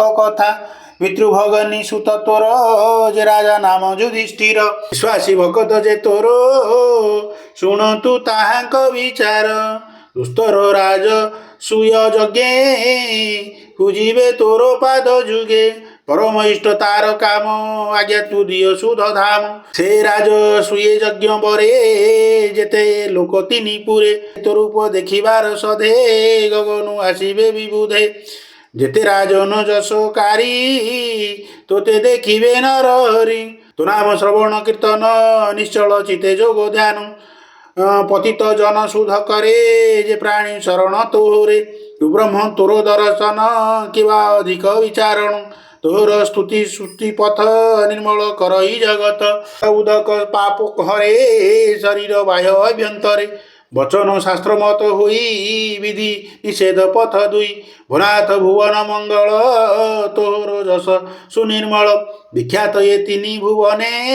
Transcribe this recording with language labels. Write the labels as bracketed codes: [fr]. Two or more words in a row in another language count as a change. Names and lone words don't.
[or] କଥା ପିତୃଭଗନୀ ସୁତ ତୋର ଯେ ରାଜା ନାମ ଯୁଧିଷ୍ଠିର ବିଶ୍ୱାସୀ ଭଗତ ଯେ ତୋର ଶୁଣ ତୁ ତାହାଙ୍କ ବିଚାର ଦୁସ୍ତର ରାଜ ସୁୟ ଯଗେ ପୂଜିବେ ତୋର ପାଦ ଯୁଗେ ପରମ ଇଷ୍ଟ ତାର କାମ ଆଜ୍ଞା ତୁ ଦିଅ ସୁଧ ଧାମ ସେ ରାଜ ସୁୟେ ଯଜ୍ଞ ବରେ ଯେତେ ଲୋକ ତିନି ପୁରେ ତୋରୂପ ଦେଖିବାର ସଧେ ଗଗନୁ ଆସିବେ ବିବୁଧେ ଯେତେ ରାଜନ ଯସୋକାରୀ ତୋତେ ଦେଖିବେ ନର ହରି ତୋ ନାମ ଶ୍ରବଣ କୀର୍ତ୍ତନ ନିଶ୍ଚଳ ଚିତେ ଯୋଗ ଧ୍ୟାନ ପତିତ ଜନ ସୁଧ करे ଯେ ପ୍ରାଣୀ ଶରଣ ତୋରେ ତୁ ବ୍ରହ୍ମ ତୋର ଦର୍ଶନ କିବା ଅଧିକ ବିଚାରଣ ତୋର ସ୍ତୁତି ଶ୍ରୁତି ପଥ ନିର୍ମଳ କରଇ ଜଗତ ଉଦକ ପାପ ହରେ ଶରୀର ବାହ୍ୟ ଅଭ୍ୟନ୍ତରେ ବଚନ ଶାସ୍ତ୍ର ମତ ହୋଇ ବିଧି ନିଷେଧ ପଥ ଦୁଇ ଭୁନାଥ ଭୁବନ ମଙ୍ଗଳ ତୋର ଯଶ ସୁନିର୍ମଳ ବିଖ୍ୟାତ ଏ ତିନି ଭୁବନେ